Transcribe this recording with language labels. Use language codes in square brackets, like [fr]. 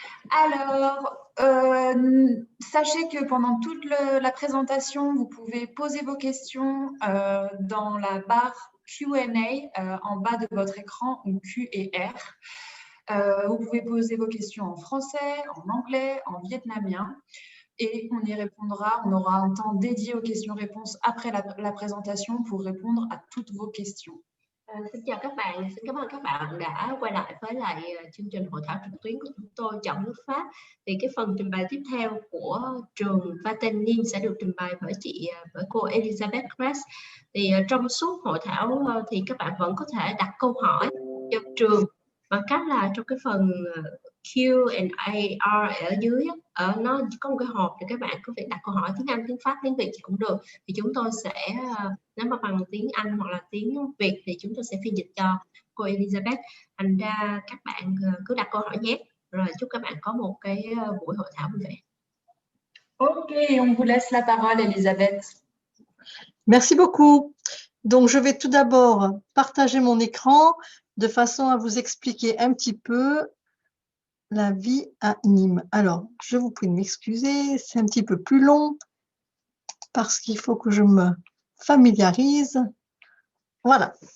[fr] Alors, sachez que pendant toute la présentation, vous pouvez poser vos questions dans la barre Q&A en bas de votre écran, ou Q et R. Vous pouvez poser vos questions en français, en anglais, en vietnamien et on y répondra. On aura un temps dédié aux questions-réponses après la présentation pour répondre à toutes vos questions. [vi] Xin chào các bạn, xin cảm ơn các bạn đã quay lại với chương trình hội thảo trực tuyến của chúng tôi chọn nước Pháp. Thì cái phần trình bày tiếp theo của trường Vatel sẽ được trình bày bởi cô Elisabeth Kress. Thì trong suốt hội thảo thì các bạn vẫn có thể đặt câu hỏi cho trường bằng cách là trong cái phần Q&A ở dưới nó có một cái hộp thì các bạn có thể đặt câu hỏi tiếng Anh, tiếng Pháp, tiếng Việt cũng được. Thì chúng tôi sẽ nếu mà bằng tiếng Anh hoặc là tiếng Việt thì chúng tôi sẽ phiên dịch cho cô Elisabeth. Thành ra các bạn cứ đặt câu hỏi nhé. Rồi chúc các bạn có một cái buổi hội thảo vui vẻ. [fr] Ok, on vous laisse la parole, Elisabeth. Merci beaucoup. Donc, je vais tout d'abord partager mon écran de façon à vous expliquer un petit peu la vie à Nîmes. Alors, je vous prie de m'excuser, c'est un petit peu plus long parce qu'il faut que je me familiarise. Voilà.